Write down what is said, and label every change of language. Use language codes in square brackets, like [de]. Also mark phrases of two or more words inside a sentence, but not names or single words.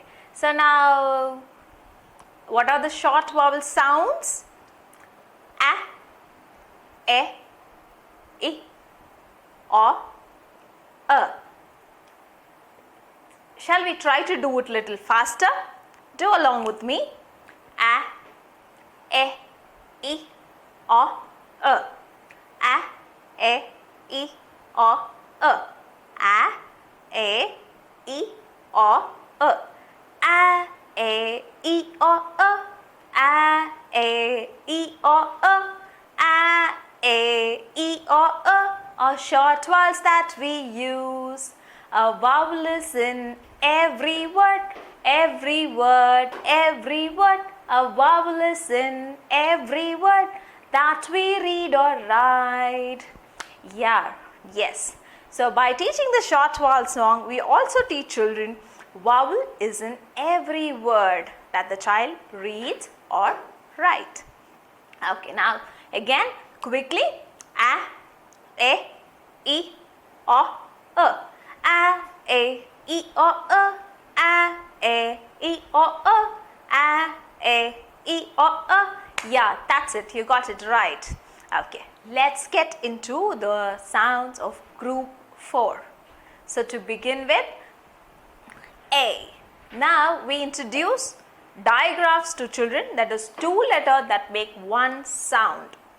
[en] So now, what are the short vowel sounds? A, E, O, A. Shall we try to do it little faster? Do along with me. A, E, O, A. A, E, O, A. A, E, O, A. A, E, O, A. A, E, O, A. A, E, O, A are short vowels that we use. A vowel is in every word, every word, every word. A vowel is in every word that we read or write. Yeah, yes. So by teaching the short vowel song, we also teach children vowel is in every word that the child reads or write. Okay, now again quickly. A, E, O, A. A, E, O, A. A, E, O, A. A, E, O, A. Yeah, that's it. You got it right. Okay, let's get into the sounds of group 4. So to begin with, A. Now we introduce digraphs to children, that is 2 letter that make one sound.